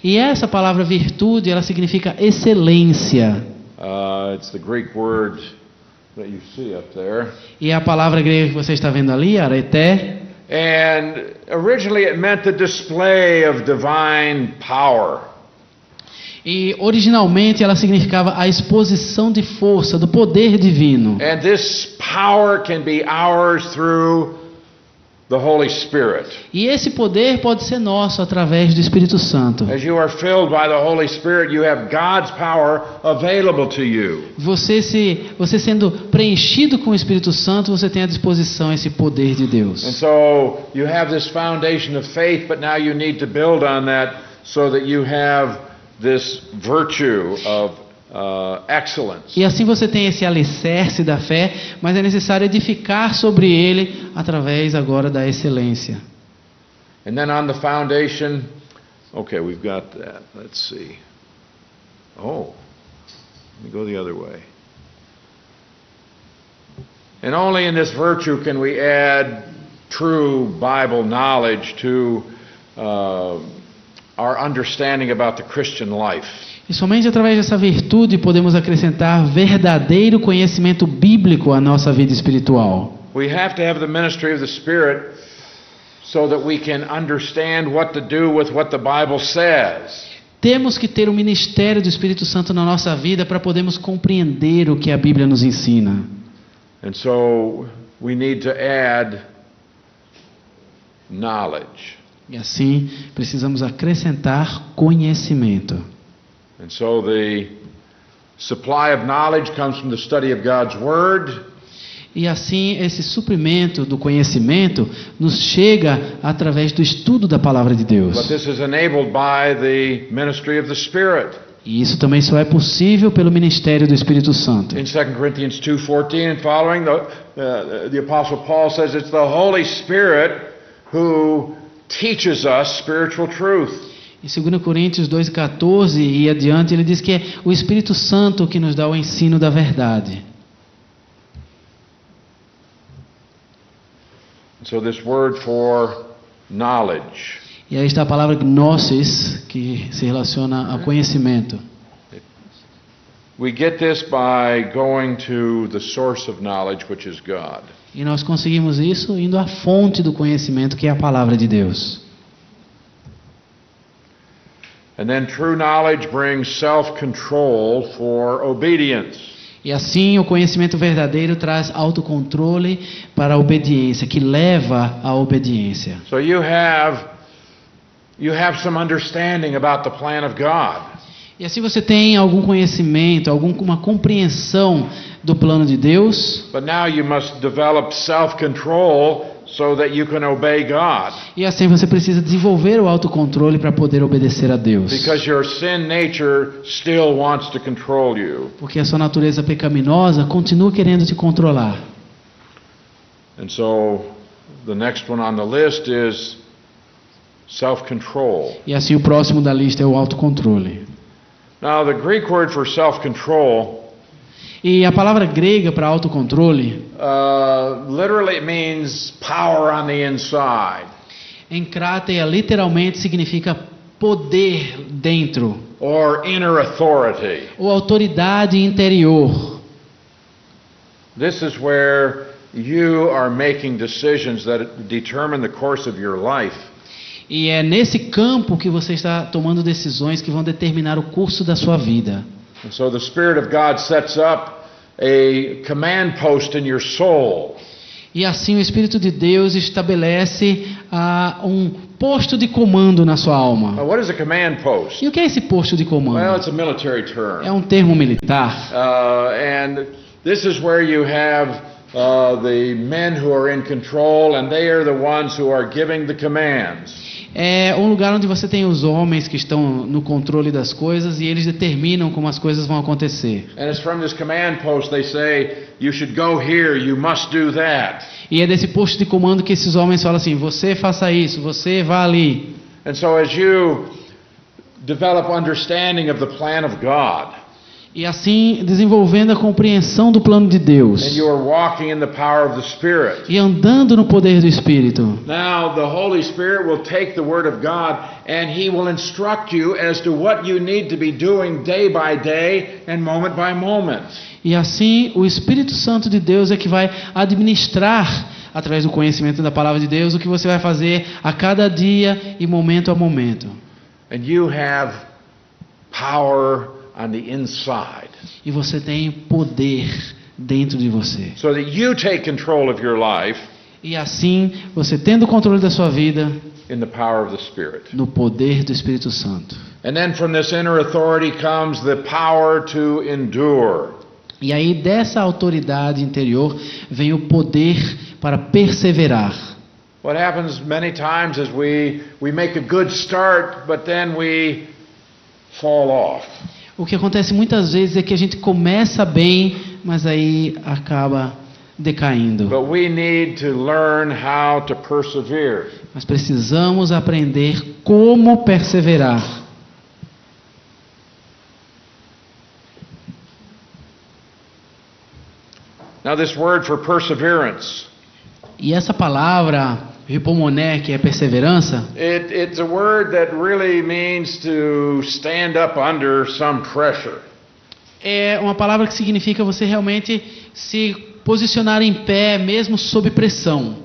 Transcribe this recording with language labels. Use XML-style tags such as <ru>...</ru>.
<pt>E essa palavra virtude, ela significa excelência.</pt> <en>It's the Greek word that you see up there.</en> <pt>E a palavra grega que você está vendo ali, areté,</pt> <en>And originally it meant the display of divine power.</en> <pt>e originalmente ela significava a exposição de força, do poder divino.</pt> <en>And this power can be ours through the Holy Spirit.</en> <pt>E esse poder pode ser nosso através do Espírito Santo.</pt> <en>As you are filled by the Holy Spirit, you have God's power available to you.</en> <pt>Você sendo preenchido com o Espírito Santo, você tem à disposição esse poder de</pt> <en>And</en> <pt>Deus.</pt> <en>so you have this foundation of faith, but now you need to build on that so that you have this virtue of excellence.</en> <pt>E assim você tem esse alicerce da fé, mas é necessário edificar sobre ele através agora da excelência.</pt> <en>And then on the foundation, okay, we've got that. Let's see. Oh, let me go the other way. And only in this virtue can we add true Bible knowledge to our understanding about the Christian life.</en> <pt>E somente através dessa virtude podemos acrescentar verdadeiro conhecimento bíblico à nossa vida espiritual.</pt> <en>We have to have the ministry of the Spirit so that we can understand what to do with what the Bible says.</en> <pt>Temos que ter o ministério do Espírito Santo na nossa vida para podermos compreender o que a Bíblia nos ensina.</pt> <en>And so we need to add knowledge.</en> <pt>E assim precisamos acrescentar conhecimento.</pt> <en>And so the supply of knowledge comes from the study of God's Word.</en> <pt>E assim esse suprimento do conhecimento nos chega através do estudo da palavra de</pt> <en>But</en> <pt>Deus.</pt> <en>this is enabled by the ministry of the Spirit.</en> <pt>E isso também só é possível pelo ministério do Espírito Santo.</pt> <en>In 2 Corinthians 2:14 and following, the Apostle Paul says it's the Holy Spirit who teaches us spiritual truth.</en> <pt>Em 2 Coríntios 2,14 e adiante, ele diz que é o Espírito Santo que nos dá o ensino da verdade.</pt> <en>So this word for knowledge.</en> <pt>E aí está a palavra gnosis, que se relaciona ao conhecimento.</pt> <en>We get this by going to the source of knowledge, which is God.</en> <pt>E nós conseguimos isso indo à fonte do conhecimento, que é a palavra de Deus.</pt> <en>And then true knowledge brings self-control for obedience.</en> <pt>E assim o conhecimento verdadeiro traz autocontrole para a obediência, que leva à obediência.</pt> <en>So you have some understanding about the plan of God.</en> <pt>E assim você tem algum conhecimento, alguma compreensão do plano de Deus.</pt> <en>But now you must develop self-control so that you can obey God.</en> <pt>E assim você precisa desenvolver o autocontrole para poder obedecer a Deus.</pt> <en>Because your sin nature still wants to control you.</en> <pt>Porque a sua natureza pecaminosa continua querendo te controlar.</pt> <en>And so the next one on the list is self-control.</en> <pt>E assim o próximo da lista é o autocontrole.</pt> <en>Now, the Greek word for self-control</en> <pt>E a palavra grega para autocontrole,</pt> <en>literally means power on the inside,</en> <pt>em crátea, literalmente significa poder dentro,</pt> <en>or inner authority.</en> <pt>ou autoridade interior.</pt> <en>This is where you are making decisions that determine the course of your life.</en> <pt>E é nesse campo que você está tomando decisões que vão determinar o curso da sua vida.</pt> <en>And so the Spirit of God sets up a command post in your soul.</en> <pt>E assim o Espírito de Deus estabelece um posto de comando na sua alma.</pt> <en>Now, what is a command post?</en> <pt>E o que é esse posto de</pt> <en>Well,</en> <pt>comando?</pt> <en>it's a military term.</en> <pt>É um termo militar.</pt> <en>And this is where you have the men who are in control, and they are the ones who are giving the commands.</en> <pt>É um lugar onde você tem os homens que estão no controle das coisas e eles determinam como as coisas vão acontecer.</pt> <en>And it's from this command post they say, you should go here, you must do that.</en> <pt>E é desse posto de comando que esses homens falam assim: você faça isso, você vá ali.</pt> <en>And so as you develop understanding of the plan of God,</en> <pt>E assim desenvolvendo a compreensão do plano de</pt> <en>and</en> <pt>Deus</pt> <en>you are walking in the power of the Spirit,</en> <pt>e andando no poder do Espírito.</pt> <en>now the Holy Spirit will take the Word of God and He will instruct you as to what you need to be doing day by day and moment by moment.</en> <pt>E assim o Espírito Santo de Deus é que vai administrar, através do conhecimento da palavra de Deus, o que você vai fazer a cada dia e momento a momento.</pt> <en>And you have power on the inside,</en> <pt>E você tem poder dentro de você.</pt> <en>so that you take control of your life</en> <pt>E assim, você tendo o controle da sua vida</pt> <en>in the power of the Spirit.</en> <pt>no poder do Espírito Santo.</pt> <en>And then from this inner authority comes the power to endure.</en> <pt>E aí dessa autoridade interior vem o poder para perseverar.</pt> <en>What happens many times is we make a good start, but then we fall off.</en> <pt>O que acontece muitas vezes é que a gente começa bem, mas aí acaba decaindo.</pt> <en>But we need to learn how to persevere.</en> <pt>Nós precisamos aprender como perseverar.</pt> <en>Now this word for perseverance,</en> <pt>E essa palavra, hipomoné, que é perseverança,</pt> <en>it's a word that really means to stand up under some pressure.</en> <pt>é uma palavra que significa você realmente se posicionar em pé, mesmo sob pressão.</pt>